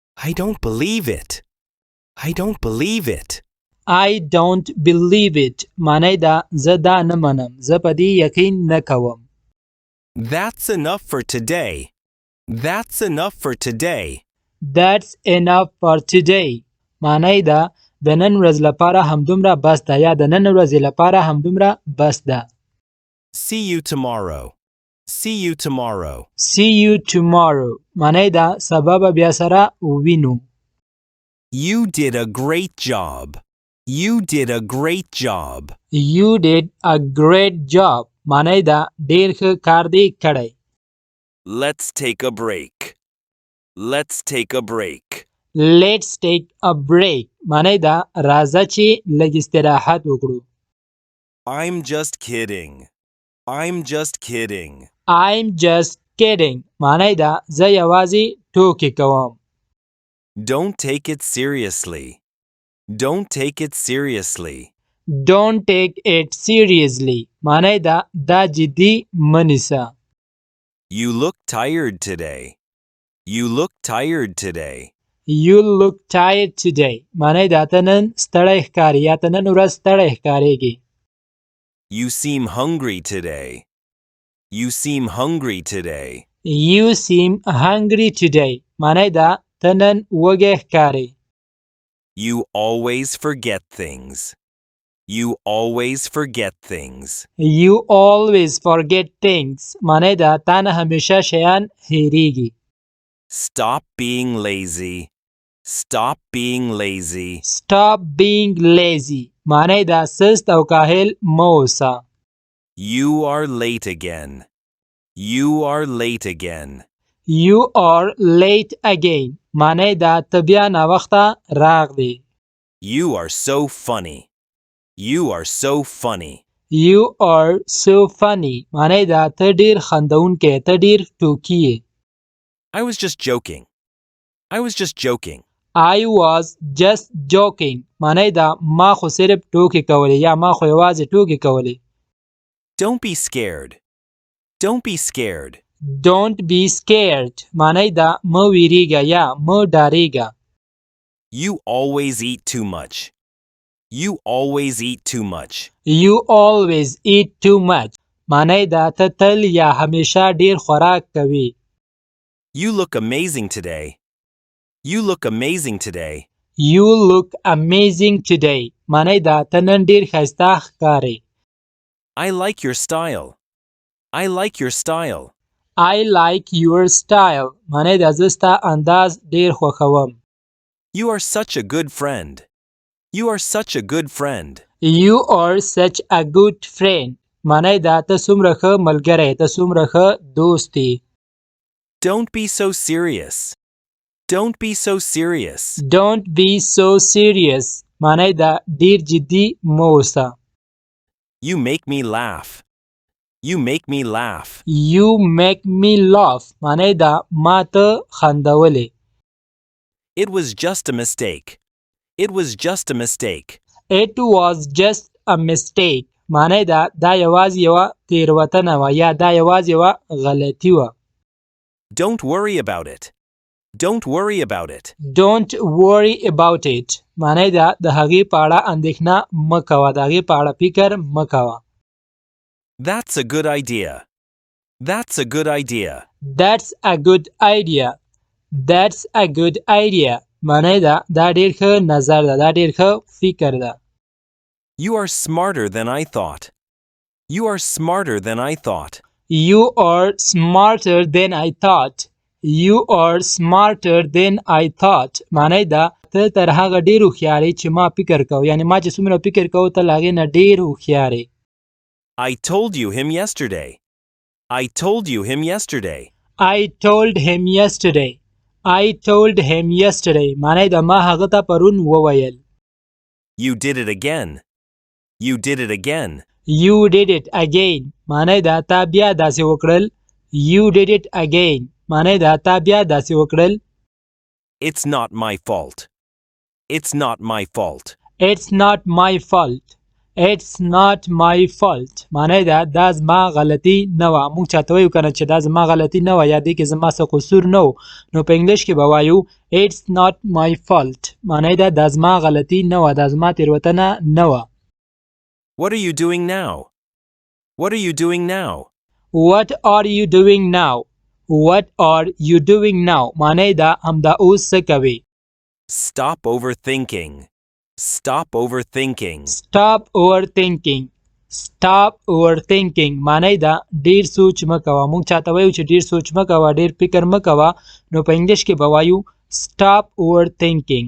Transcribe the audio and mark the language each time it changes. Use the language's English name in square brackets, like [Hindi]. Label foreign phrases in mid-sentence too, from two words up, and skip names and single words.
[English] I don't believe it. I don't believe it. I don't believe it [Pashto] معنی دا زه دا نه منم زه په دې یقین نه کوم [English] That's enough for today. That's enough for today. That's enough for today [Pashto] معنی دا د نن ورځ لپاره همدومره بس ده یا د نن ورځې لپاره همدومره بس ده [English] See you tomorrow. See you tomorrow. See you tomorrow [Pashto] معنی دا سبا به بیا سره ووینو [English] You did a great job. You did a great job. You did a great job [Pashto] معنی دا ډیر ښه کار دی کړی [English] Let's take a break. Let's take a break. Let's take a break [Pashto] معنی دا راځه چې لږ استراحت وکړو [English] I'm just kidding. I'm just kidding. I'm just kidding [Pashto] معنی دا زه یوازې ټوکې کوم [English] Don't take it seriously. Don't take it seriously. Don't take it seriously [Pashto] معنی دا جدی منیسه [English] You look tired today. You look tired today. You look tired today [Pashto] معنی دا ته نن ستړی ښکارې یا ته نن ورځ ستړی ښکارېږي [English] You seem hungry today. You seem hungry today. You seem hungry today [Pashto] معنی دا ته نن وږی ښکارې [English] You always forget things. You always forget things. You always forget things [Pashto] معنی دا تا نه همیشه شیان هېریږي [English] Stop being lazy. Stop being lazy. Stop being lazy [Pashto] معنی دا سست او کاهل مه اوسه [English] You are late again. You are late again. You are late again [Pashto] معنی دا ته بیا ناوخته راغلی [English] You are so funny. You are so funny. You are so funny [Pashto] معنی دا ته ډیر خندونکی ته ډیر ټوکي یې [English] I was just joking. I was just joking. I was just joking [Pashto] معنی دا ما خو صرف ټوکې کولې یا ما خو یوازې ټوکې کولې [English] Don't be scared. Don't be scared. Don't be scared [Pashto] معنی دا مه ویریږه یا مه ډارېږه [English] You always eat too much. You always eat too much. You always eat too much [Pashto] معنی دا ته تل یا همیشه ډیر خوراک کوي [English] You look amazing today. You look amazing today. You look amazing today [Pashto] معنی دا ته نن ډیر ښایسته ښکارې [English] I like your style. I like your style. I like your style [Pashto] معنی دا زه ستا انداز ډیر خوښوم [English] You are such a good friend. You are such a good friend. You are such a good friend [Pashto] معنی دا ته څومره ښه ملګری ته څومره ښه دوست یې [English] Don't be so serious. Don't be so serious. Don't be so serious [Pashto] معنی دا ډیر جدي مه اوسه [English] You make me laugh. You make me laugh. You make me laugh [Pashto] معنی دا ما ته خندولې [English] It was just a mistake. It was just a mistake. It was just a mistake [Pashto] معنی دا یوازې یوه تېروتنه وه یا دا یوازې یوه غلطي وه [English] Don't worry about it. Don't worry about it. Don't worry about it [Pashto] معنی دا د هغې په اړه اندېښنه مه کوه د هغې په اړه فکر مه کوه [English] That's a good idea. That's a good idea. That's a good idea That's a good idea [Pashto] معنی دا ډېر ښه نظر ده دا ډېر ښه فکر ده [English] You are smarter than I thought. You are smarter than I thought. You are smarter than I thought You are smarter than I thought [Pashto] معنی دا ته تر هغه ډېر هوښیار یې چې ما فکر کو یعنی ما چې څومره فکر کو ته له هغې نه ډېر هوښیار یې [English] I told you him yesterday. I told you him yesterday. I told him yesterday I told him yesterday [Pashto] معنی دا ما هغه ته پرون وویل [English] You did it again. You did it again. You did it again [Pashto] معنی دا تا بیا داسې وکړل [English] You did it again [Pashto] معنی دا تا بیا داسې وکړل [English] It's not my fault. It's not my fault. It's not my fault It's not my fault. [Pashto] معنی دا زما غلطي نه وه. موږ چاته وایو کنه چې دا زما غلطي نه وه یا دې کې زما څه قصور نه و نو په انګلیش کې به وایو [English] It's not my fault. [Pashto] معنی دا زما غلطي نه وه، دا زما تېروتنه نه وه. [English] What are you doing now? What are you doing now? What are you doing now? What are you doing now? [Pashto] معنی دا همدا اوس څه کوي. [English] Stop overthinking. Stop overthinking. Stop overthinking. Stop overthinking. [Pashto] معنی دا ډیر سوچ مه کوه. موږ چاته وایو چې ډیر سوچ مه کوه، ډیر فکر مه کوه، نو په انګلیش کې به وایو [English] stop overthinking.